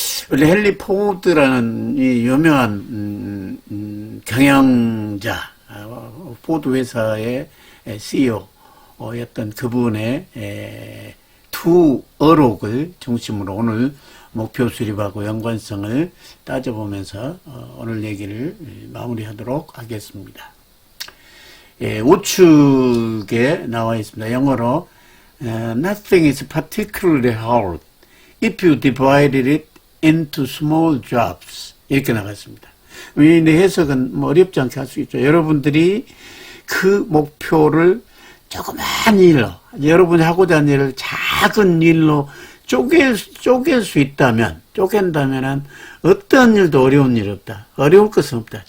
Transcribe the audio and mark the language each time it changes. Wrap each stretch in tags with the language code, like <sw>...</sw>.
<ko>우리 헨리 포드라는 이 유명한 경영자, 포드 회사의 CEO였던 그분의 투어록을 중심으로 오늘 목표 수립하고 연관성을 따져보면서 오늘 얘기를 마무리하도록 하겠습니다. 우측에 나와 있습니다. 영어로</ko> <en>Nothing is particularly hard if you divided it into small jobs</en> <ko>이렇게 나갔습니다. 이 해석은 뭐 어렵지 않게 할 수 있죠. 여러분들이 그 목표를 조그만 일로, 여러분이 하고자 하는 일을 작은 일로 쪼갤 수 있다면, 쪼갠다면은 어떤 일도 어려운 일이 없다. 어려울 것은 없다.</ko>